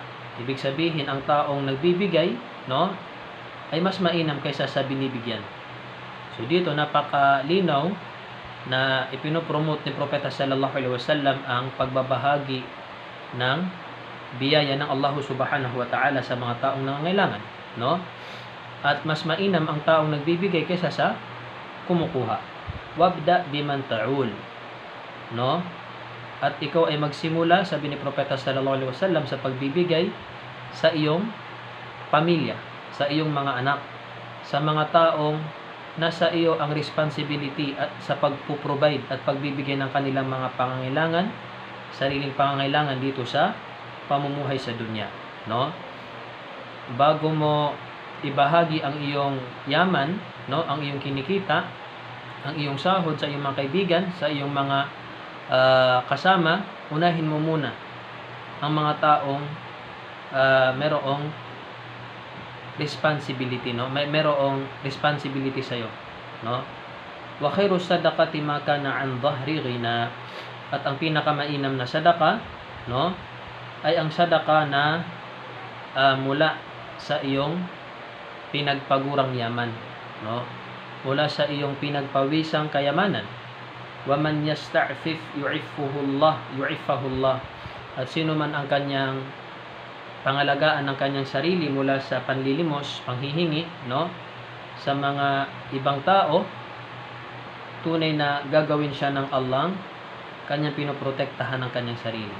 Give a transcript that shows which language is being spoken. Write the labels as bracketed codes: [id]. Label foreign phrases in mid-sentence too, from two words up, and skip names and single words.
[tl] Ibig sabihin, ang taong nagbibigay, no, ay mas mainam kaysa sa binibigyan. So dito napakalinaw na ipinopromote ni propeta [ar] صلى الله عليه وسلم [tl] ang pagbabahagi ng biyaya ng Allah [ar] سبحانه وتعالى [tl] sa mga taong nangangailangan, no? At mas mainam ang taong nagbibigay kaysa sa kumukuha. [ar] وابدأ بمن تعول, [tl] no? At ikaw ay magsimula, sabi ni propeta [ar] صلى الله عليه وسلم, [tl] sa pagbibigay sa iyong pamilya, sa iyong mga anak, sa mga taong nasa iyo ang responsibility at sa pagpo-provide at pagbibigay ng kanilang mga pangangailangan, sariling pangangailangan dito sa pamumuhay sa dunya, no? Bago mo ibahagi ang iyong yaman, no, ang iyong kinikita, ang iyong sahod sa iyong mga kaibigan, sa iyong mga kasama, unahin mo muna ang mga taong merong responsibility, no? Merong responsibility sa iyo, no? [ar] وخير الصدقة ما كان عن ظهر غنى. [tl] At ang pinakamainam na sadaka, no, ay ang sadaka na mula sa iyong pinagpagurang yaman, no? Mula sa iyong pinagpawisang kayamanan. [ar] ومن يستعفف يعفه الله. [tl] At sino man ang kanyang pangalagaan ng kanyang sarili mula sa panlilimos, panghihingi, no, sa mga ibang tao, tunay na gagawin siya ng Allah, kanyang pinoprotektahan ng kanyang sarili.